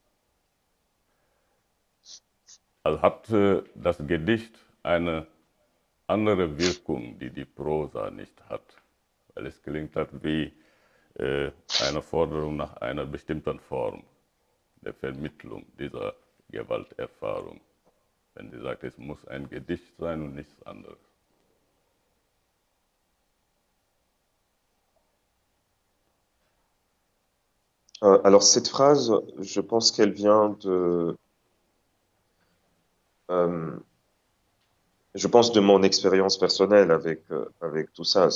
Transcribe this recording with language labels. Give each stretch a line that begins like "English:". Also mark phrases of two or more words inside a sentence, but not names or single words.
German: Also hat das Gedicht eine andere Wirkung, die die Prosa nicht hat, weil es klingt halt wie eine Forderung nach einer bestimmten Form der Vermittlung dieser Gewalterfahrung. Wenn sie sagt, es muss ein Gedicht sein und nichts anderes.
French: Alors cette phrase, je pense qu'elle vient je pense de mon expérience personnelle avec tout ça.